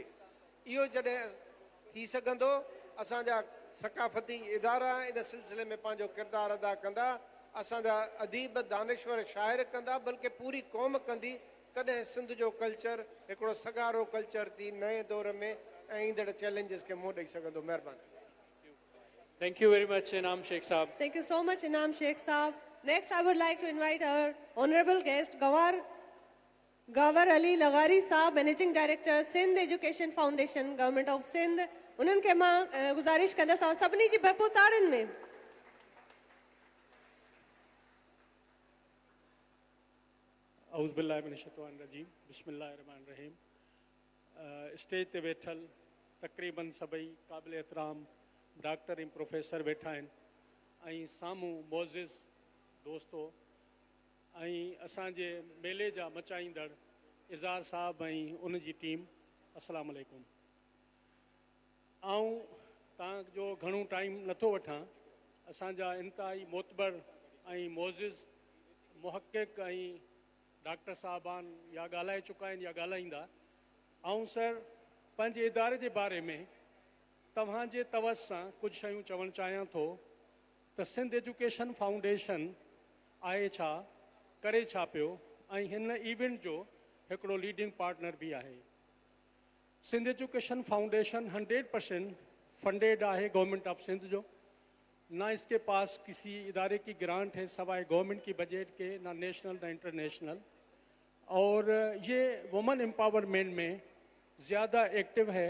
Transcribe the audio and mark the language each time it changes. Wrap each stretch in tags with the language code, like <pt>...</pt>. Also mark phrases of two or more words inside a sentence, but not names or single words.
<sd>इहो जॾहिं थी सघंदो, असांजा सकाफ़ती इदारा इन सिलसिले में पंहिंजो किरदारु अदा कंदा, असांजा अदीब, दानिश्वर, शाइर कंदा, बल्कि पूरी क़ौम कंदी, तॾहिं सिंध जो कल्चर हिकिड़ो सगारो कल्चर थी नए दौर में ऐं ईंदड़ चैलेंजिस खे मुंहुं ॾेई सघंदो। महिरबानी।</sd> <en>Thank you very much, Inam Sheikh Saab. Thank you so much, Inam Sheikh Saab. Next, I would like to invite our honorable guest, Gawar Ali Laghari Saab, Managing Director, Sindh Education Foundation, Government of Sindh.</en> <sd>उन्हनि खे मां गुज़ारिश कंदसि सभिनी जी भरपूर ताड़ियुनि में।</sd> <ar>أعوذ بالله من الشيطان الرجيم، بسم الله الرحمن الرحيم.</ar> <sd>स्टेज ते वेठल तक़रीबन सभई क़ाबिल एहतराम डॉक्टर ऐं प्रोफेसर वेठा आहिनि ऐं साम्हूं मोज़िज़ दोस्तो ऐं असांजे मेले जा मचाईंदड़ इज़ार साहब ऐं उन जी टीम,</sd> <ar>السلام عليكم.</ar> <sd>आऊं तव्हांजो घणो टाइम नथो वठां, असांजा इंतिहाई मोतबर ऐं मोज़िज़ मुहक़िक़ ऐं डॉक्टर साहबान या ॻाल्हाए चुका आहिनि या ॻाल्हाईंदा। ऐं सर पंहिंजे इदारे जे बारे में तव्हांजे तवस सां कुझु शयूं चवणु चाहियां थो त सिंध एजुकेशन फाउंडेशन आहे छा, करे छा पियो ऐं हिन इवेंट जो हिकिड़ो लीडिंग पार्टनर भी आहे।</sd> <ur>سندھ ایجوکیشن فاؤنڈیشن 100% فنڈڈ ہے گورنمنٹ آف سندھ جو، نہ اس کے پاس کسی ادارے کی گرانٹ ہے سوائے گورنمنٹ کی بجٹ کے، نہ نیشنل نہ انٹرنیشنل. اور یہ</ur> <en>women empowerment</en> <ur>میں زیادہ ایکٹو ہے.</ur>